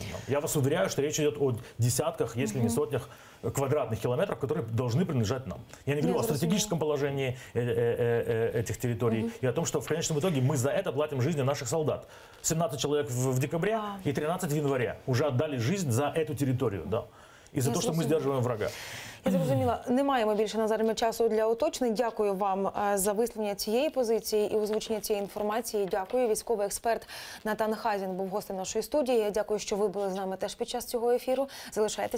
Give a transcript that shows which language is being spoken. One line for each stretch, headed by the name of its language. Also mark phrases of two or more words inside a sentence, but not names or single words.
Russian: Я вас уверяю, что речь идет о десятках, если не сотнях квадратных километров, которые должны принадлежать нам. Я не говорю о стратегическом положении этих территорий и о том, что в конечном итоге мы за это платим жизни наших солдат. 17 человек в декабре и 13 в январе уже отдали жизнь за эту территорию. Да.
Ukrainian: І за те, що ми здержуємо врага. Я зрозуміла. Не маємо більше на зараз часу для уточнень. Дякую вам за висловлення цієї позиції і озвучення цієї інформації. Дякую. Військовий експерт Натан Хазін був гостем нашої студії. Я дякую, що ви були з нами теж під час цього ефіру.